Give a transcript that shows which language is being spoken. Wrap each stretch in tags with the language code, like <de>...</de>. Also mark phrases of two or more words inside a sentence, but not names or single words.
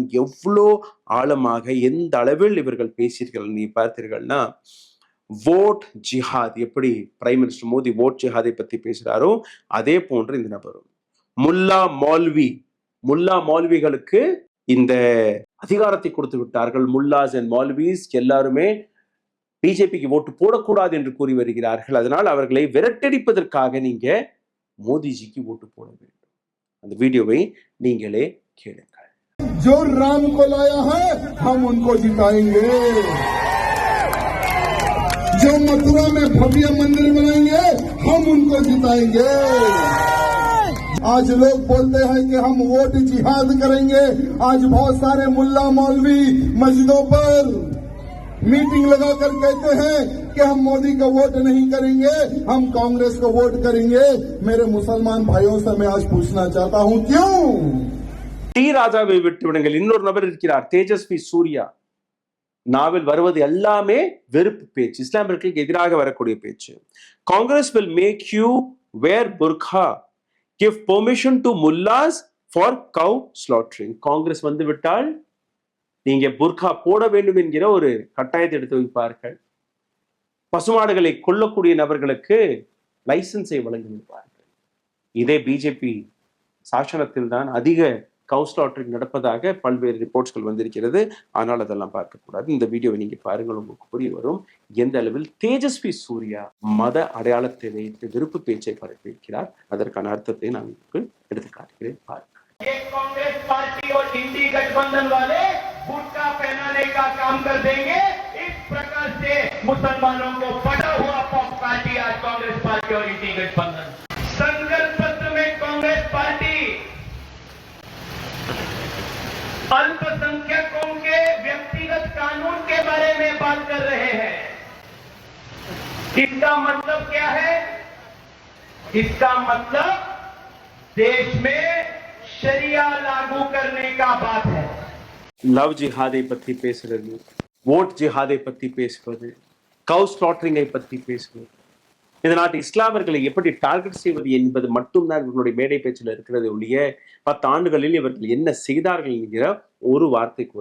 <ta>எவ்வளோ ஆழமாக எந்த அளவில் இவர்கள் பேசீர்கள் நீ பார்த்தீர்கள்னா, வோட் ஜிஹாத், எப்படி</ta> <en>prime minister</en> <ta>மோடி வோட் ஜிஹாதை பத்தி பேசுறாரோ அதே போன்று இந்த நபரும் முல்லா மௌல்விகளுக்கு இந்த அதிகாரத்தை கொடுத்து விட்டார்கள்.</ta> <en>mullahs and maulvis</en> <ta>எல்லாருமே பிஜேபிக்கு ஓட்டு போடக்கூடாது என்று கூறி வருகிறார்கள். அதனால் அவர்களை விரட்டடிப்பதற்காக நீங்க மோடிஜிக்கு ஓட்டு போட வேண்டும். அந்த வீடியோவை நீங்களே கேளுங்கள்.</ta> <hi>जो राम को लाया है हम उनको जिताएंगे, जो मथुरा में भव्य मंदिर बनाएंगे हम उनको जिताएंगे। आज लोग बोलते हैं कि हम वोट जिहाद करेंगे। आज बहुत सारे मुल्ला मौलवी मस्जिदों पर मीटिंग लगाकर कहते हैं कि हम मोदी को वोट नहीं करेंगे, हम कांग्रेस को वोट करेंगे। मेरे मुसलमान भाइयों से मैं आज पूछना चाहता हूं, क्यों?</hi> <ta>டி ராஜாவை விட்டு விடுங்கள். இன்னொரு நபர் இருக்கிறார், தேஜஸ்வி சூர்யா. நாவில் வருவது எல்லாமே வெறுப்பு பேச்சு, இஸ்லாமியர்களுக்கு எதிராக வரக்கூடிய பேச்சு.</ta> <en>காங்கிரஸ் will make you wear burqa, give permission to mullahs for cow slaughtering.</en> <ta>காங்கிரஸ் வந்து விட்டால் நீங்க புர்கா போட வேண்டும் என்கிற ஒரு கட்டாயத்தை எடுத்து வைப்பார்கள். பசுமாடுகளை கொல்லக்கூடிய நபர்களுக்கு லைசன்ஸை வழங்கி வைப்பார்கள். இதே பிஜேபி சாசனத்தில் தான் அதிக கவுஸ்லாட்டரிங் நடப்பதாக பல்வேறு ரிப்போர்ட்ஸ்கள் வந்திருக்கிறது. ஆனால் அதெல்லாம் பார்க்கக்கூடாது. இந்த வீடியோவை நீங்க பாருங்கள், உங்களுக்கு புரிய வரும் எந்த அளவில் தேஜஸ்வி சூர்யா மத அடையாளத்தை வைத்து விருப்பு பேச்சை பரப்பியிருக்கிறார். அதற்கான அர்த்தத்தை நான் உங்களுக்கு எடுத்து காட்டுகிறேன், பாருங்கள்.</ta> <hi>कांग्रेस पार्टी और इंडी गठबंधन वाले गुटखा पहनाने का काम कर देंगे। इस प्रकार से मुसलमानों को पटा हुआ पॉप पार्टी आज कांग्रेस पार्टी और इंडी गठबंधन। संकल्प पत्र में कांग्रेस पार्टी अल्पसंख्यकों के व्यक्तिगत कानून के बारे में बात कर रहे हैं। इसका मतलब क्या है? इसका मतलब देश में शरिया लागू करने का बात है।</hi> <ta>லவ் ஜிஹாதை பத்தி பேசுறது, ஓட் ஜிஹாதை பத்தி பேசுவது,</ta> <en>cow slaughtering</en> <ta>பத்தி பேசுவது, இந்த நாட்டு இஸ்லாமியர்களை எப்படி டார்கெட் செய்வது என்பது மட்டும்தான் இவர்களுடைய மேடை பேச்சில் இருக்கிறது ஒழிய 10 ஆண்டுகளில் இவர்கள் என்ன செய்தார்கள் என்கிற ஒரு வார்த்தை கூட.</ta>